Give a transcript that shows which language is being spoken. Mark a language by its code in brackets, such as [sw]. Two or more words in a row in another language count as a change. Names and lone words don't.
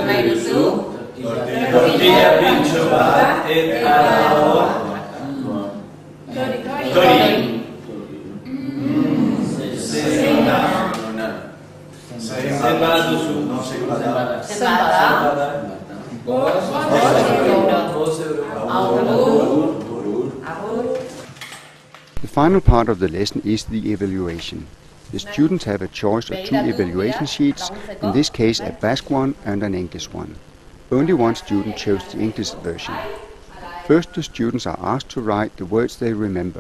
[eu] Tortilla pintxo bat eta ardoa. Tori. Zenbat duzu? Zenbada. [en] The final part of the lesson is the evaluation. The students have a choice of 2 evaluation sheets, in this case a Basque one and an English one. Only one student chose the English version. First, the students are asked to write the words they remember.